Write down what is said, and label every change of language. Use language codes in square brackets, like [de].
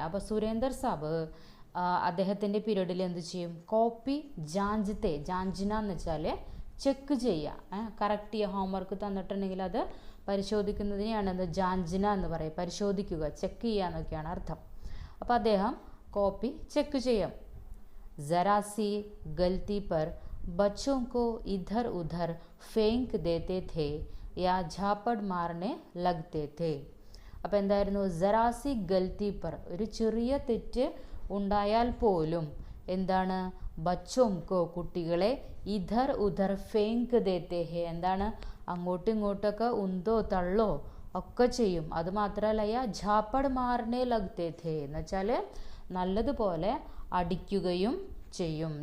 [ml] അപ്പോൾ സുരേന്ദർ സാബ് അദ്ദേഹത്തിൻ്റെ പീരീഡിൽ എന്ത് ചെയ്യും? കോപ്പി ജാഞ്ചത്തെ, ജാഞ്ചിന എന്ന് വെച്ചാൽ ചെക്ക് ചെയ്യുക, കറക്റ്റ് ചെയ്യുക. ഹോംവർക്ക് തന്നിട്ടുണ്ടെങ്കിൽ അത് പരിശോധിക്കുന്നതിനെയാണ് എന്ത് ജാഞ്ചിന എന്ന് പറയും. പരിശോധിക്കുക, ചെക്ക് ചെയ്യുക എന്നൊക്കെയാണ് അർത്ഥം. അപ്പോൾ അദ്ദേഹം കോപ്പി ചെക്ക് ചെയ്യാം. [hi] ജറാസി ഗൽത്തി പർ ബച്ചോं को इधर उधर फेंक देते थे या झापड़ मारने लगते थे. [ml] അപ്പോൾ എന്തായിരുന്നു? [hi] ജറാസി ഗൽത്തി പർ, [ml] ഒരു ചെറിയ തെറ്റ് ഉണ്ടായാൽ പോലും എന്താണ്? ബച്ചോംകോ, കുട്ടികളെ, [hi] ഇധർ ഉധർ ഫേങ്ക് ദേത്തെ ഹേ, [ml] എന്താണ്? അങ്ങോട്ടും ഇങ്ങോട്ടൊക്കെ ഉന്തോ തള്ളോ ഒക്കെ ചെയ്യും. അതുമാത്രമല്ല [hi] യാ ഝാപ്പട് മാറിനെ ലഗ്തേ ഥേ [ml] എന്ന് വെച്ചാൽ നല്ലതുപോലെ അടിക്കുകയും ചെയ്യും.